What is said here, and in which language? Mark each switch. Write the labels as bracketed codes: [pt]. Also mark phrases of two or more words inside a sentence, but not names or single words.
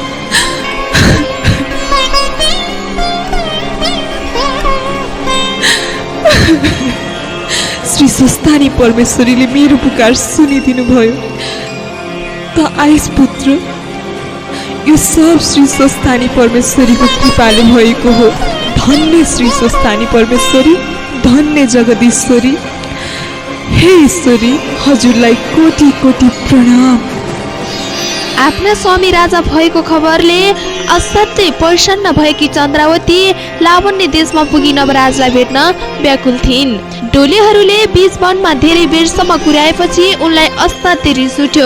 [ne] श्री स्वस्तानी परमेश्वरीले मेरो पुकार सुनिदिनु भयो। त आइस पुत्र, यो सब श्री स्वस्तानी परमेश्वरीको कृपाले भएको हो। धन्य श्री स्वस्तानी परमेश्वरी, धन्य जगदीश्वरी। हे ईश्वरी, हजुरलाई कोटि कोटि प्रणाम। आफ्ना स्वामी राजा भएको खबरले असाध्यै प्रसन्न भएकी चन्द्रावती लावण्य देशमा पुगी नवराजलाई भेट्न व्याकुल थिइन्। डोलीहरूले बीच वनमा धेरै बेरसम्म कुराएपछि उनलाई असाध्यै रिस उठ्यो।